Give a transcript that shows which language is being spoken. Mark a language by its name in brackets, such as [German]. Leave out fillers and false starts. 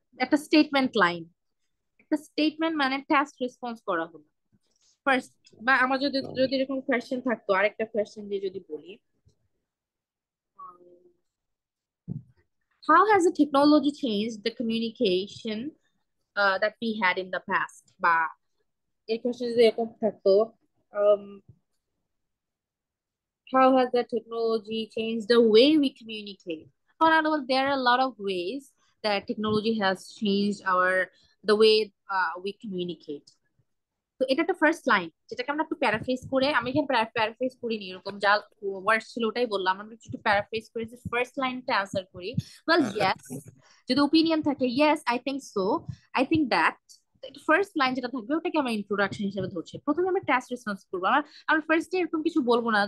[Bangla] একটা statement line, একটা statement মানে টাস্ক রেসপন্স করা হলো ফার্স্ট। বা আমার যদি যদি এরকম কোয়েশ্চেন থাকতো, আরেকটা কোয়েশ্চেন দিয়ে যদি বলি [English] how has the technology changed the communication that we had in the past, [Bangla] বা এই কোয়েশ্চেন যদি এরকম থাকতো [English] um, how has the technology changed the way we communicate? For example, there are a lot of ways that technology has changed the way we communicate। [Bangla] তো এটা একটা first line যেটাকে আমরা একটু প্যারাফ্রেজ করে, আমি এখানে প্যারাফ্রেজ করিনি, এরকম যা ওয়ার্ডস ছিল ওটাই বললাম, আমরা একটু প্যারাফ্রেজ করে যে ফার্স্ট লাইনটা অ্যান্সার করি ওয়েল ইয়েস, যদি ওপিনিয়ন থাকে [English] Yes I think so, I think that. [Bangla] First line যেটা থাকবে ওটাকে আমরা ইন্ট্রোডাকশন হিসেবে ধরছি। প্রথমে আমরা টাস্ক রেসপন্স করবো, আমরা ফার্স্টে এরকম কিছু বলবো না।